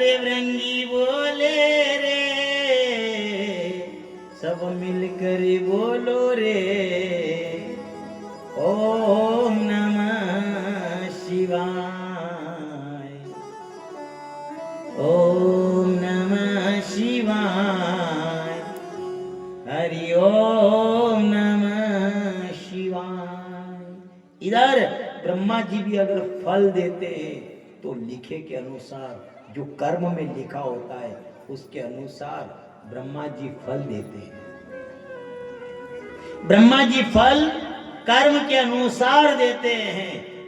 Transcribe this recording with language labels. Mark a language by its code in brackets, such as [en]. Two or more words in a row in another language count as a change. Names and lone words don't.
[hi] बजरंगी बोले रे, सब मिलकर बोलो रे, [sa] ओम नमः शिवाय, ओम नमः शिवाय, हरि ओम नमः शिवाय। [hi] इधर ब्रह्मा जी भी अगर फल देते हैं तो लिखे के अनुसार, जो कर्म में लिखा होता है उसके अनुसार ब्रह्मा जी फल देते हैं। ब्रह्मा जी फल कर्म के अनुसार देते हैं।